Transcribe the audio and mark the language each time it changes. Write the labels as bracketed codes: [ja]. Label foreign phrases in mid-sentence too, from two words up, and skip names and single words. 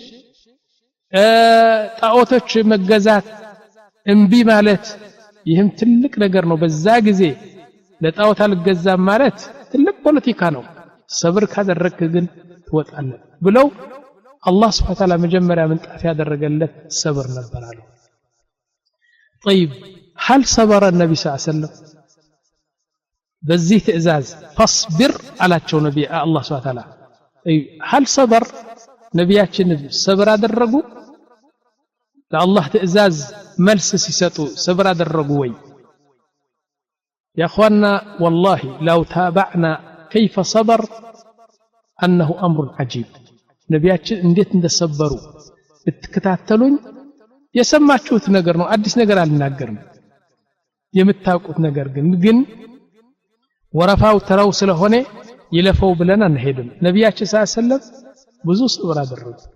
[am] ጣዖቶች መገዛት እንቢ ማለት ይህም ትልቅ ነገር ነው በዛ ጊዜ ለጣዖት አልገዛም ማለት ትልቅ ፖለቲካ ነው ሰብር ካደረግክ ግን ትወጣለህ ብለው አላህ Subhanahu [ar] وتعالى [am] መጀመሪያ ምንጣፍ ያደረገለት ሰብር ነበር አሉ [ar] طيب هل صبر النبي صلى الله عليه وسلم [am] በዚህ ትእዛዝ فاصبر አላቸው ነብይ አላህ [ar] سبحانه وتعالى هل صبر [am] ነብያችን ሰብር አደረጉ ለአላህ ትእዛዝ መልስ ሲሰጡ ሰብር አደረጉ ወይ [ar] يا اخوانا والله لو تابعنا كيف صبر انه امر عجيب [am] ነብያችን እንዴት እንደሰበሩ እትከታተሉኝ የሰማችሁት ነገር ነው አዲስ ነገር አልናገርም የምታውቁት ነገር ግን ወረፋው ተራው ስለሆነ ይለፈው ብለን አንሄድም ነብያችን ሰለላሁ ብዙ ሰብር አደረጉ